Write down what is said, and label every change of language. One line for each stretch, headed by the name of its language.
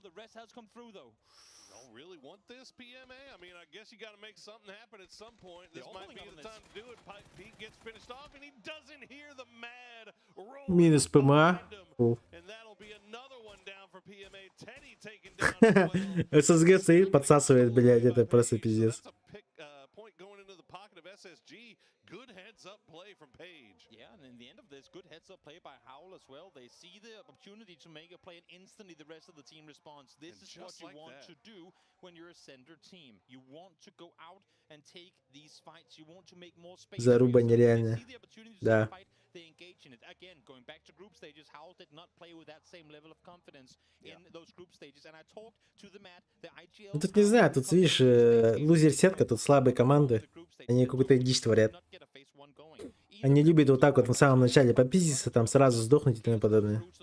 English: The rest has come through, though. Don't really want this, PMA? I mean, I guess you got to make something happen at some point. This might be the time to do it. Pete gets finished off, and he doesn't hear the mad roll.
Russian: Минус ПМА.
English: And that'll be another one down for PMA. Teddy taken down as well.
Russian: ССГ стоит, подсасывает, блядь, это просто пиздец.
English: That's a point going into the pocket of SSG. Good heads-up play from Page. Yeah, and in the end of this, good heads-up play by Howl as well. They see the opportunity to make a play, and instantly the rest of the team responds. This is what you want to do when you're a center team. You want to go out and take these fights. You want to make more space.
Russian: Заруба нереальная. Да.
English: They engage in it. Again, going back to group stages, Howl did not play with that same level of confidence in those group stages. And I talked to the Matt, the IGL.
Russian: Ну тут не знаю, тут видишь, лузер-сетка, тут слабые команды. Они какую-то дичь творят. Они любят вот так вот в самом начале попиздиться, там сразу сдохнуть и тому подобное.